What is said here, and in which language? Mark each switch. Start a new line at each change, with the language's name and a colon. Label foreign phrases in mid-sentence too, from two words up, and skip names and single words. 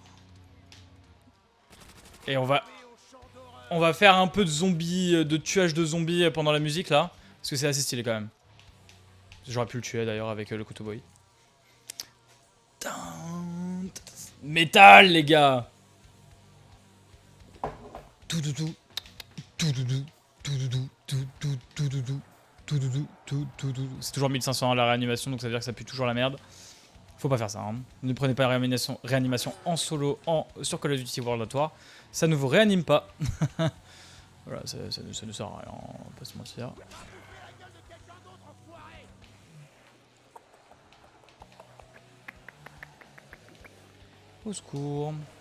French: Et on va faire un peu de zombies, de tuage de zombies pendant la musique là. Parce que c'est assez stylé quand même. J'aurais pu le tuer d'ailleurs avec le couteau boy. Métal les gars. Tout doudou. Tout doudou. Tout doudou. Tout doudou. Tout doudou. Tout doudou. Tout doudou. C'est toujours 1500 la réanimation donc ça veut dire que ça pue toujours la merde. Faut pas faire ça. Hein. Ne prenez pas la réanimation en solo sur Call of Duty World at War. Ça ne vous réanime pas. Voilà, ça ne sert à rien, on va pas se mentir. Au secours.